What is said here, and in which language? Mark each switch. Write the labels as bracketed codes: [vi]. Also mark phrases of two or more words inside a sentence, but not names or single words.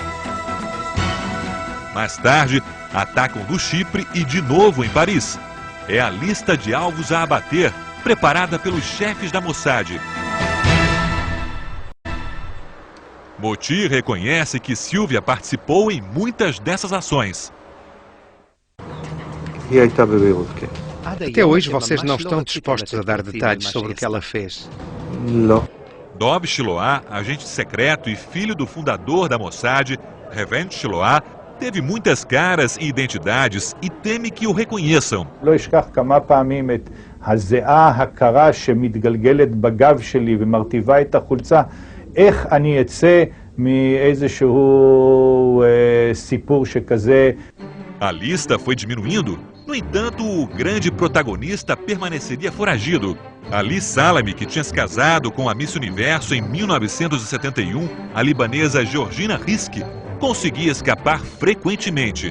[pt] Mais tarde, atacam no Chipre e de novo em Paris. É a lista de alvos a abater, preparada pelos chefes da Mossad. Moti reconhece que Silvia participou em muitas dessas ações. [he] היא הייתה בביירות, כן. [pt] Até hoje vocês não estão dispostos a dar detalhes sobre o que ela fez. [he] לא. [pt] Dov Shiloah, agente secreto e filho do fundador da Mossad, Reuven Shiloah, teve muitas caras e identidades e teme que o reconheçam. [he] לא אשכח כמה פעמים את הזיעה הקרה שמתגלגלת בגב שלי ומרטיבה את החולצה. איך אני אצא מאיזשהו סיפור שכזה. [pt] A lista foi diminuindo. No entanto, o grande protagonista permaneceria foragido. Ali Salami, que tinha se casado com a Miss Universo em 1971, a libanesa Georgina Riski, conseguia escapar frequentemente.